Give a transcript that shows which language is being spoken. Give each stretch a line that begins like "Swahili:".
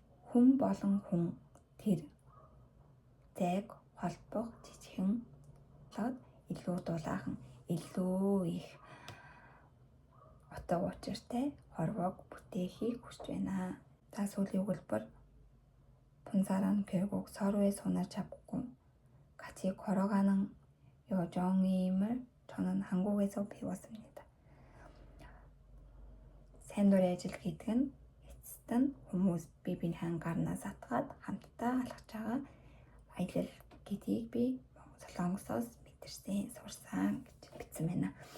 Mongolian: хүн болон хүн тэр зайг холбох жижигхэн лод илүү дулаахан илүү их отоо учиртай хорвоог бүтээхийг хүсэж байна. За сүүлийн өгүүлбэр
Korean: 본사란 결국 서로의 손을 잡고 같이 걸어가는 여정임을 저는 한국에서 배웠습니다.
Mongolian: Сайн дурын ажил гэдэг нь эцэст нь хүмүүс бие биенээ гарнаас атгаад хамтдаа алхаж байгаа аялал гэдгийг би Солонгосоос мэдэрсэн, сурсан гэж бичсэн байна.